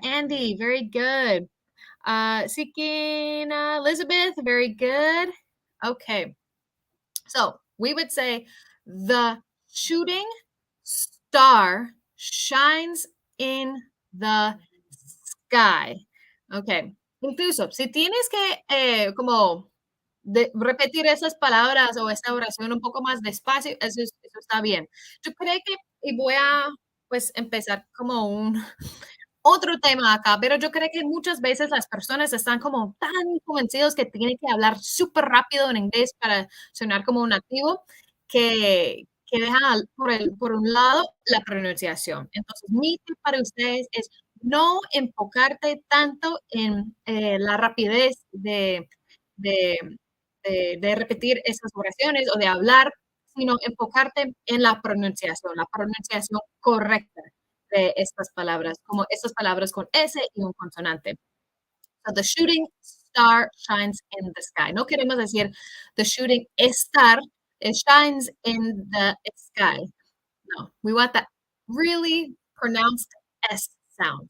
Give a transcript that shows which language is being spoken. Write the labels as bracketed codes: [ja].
[en] Andy, very good. Seeking Elizabeth, very good. Okay. So we would say the shooting star shines in the sky. Ok. [es] Incluso, si tienes que como repetir esas palabras o esa oración un poco más despacio, eso está bien. Yo creo que, y voy a pues empezar como un otro tema acá, pero yo creo que muchas veces las personas están como tan convencidos que tienen que hablar súper rápido en inglés para sonar como un nativo que dejan por un lado la pronunciación. Entonces, mi tip para ustedes es no enfocarte tanto en la rapidez de, de repetir esas oraciones o de hablar, sino enfocarte en la pronunciación correcta de estas palabras, como estas palabras con S y un consonante. [en] So, the shooting star shines in the sky. [es] No queremos decir [en] the shooting star, it shines in the sky. No, we want that really pronounced S sound.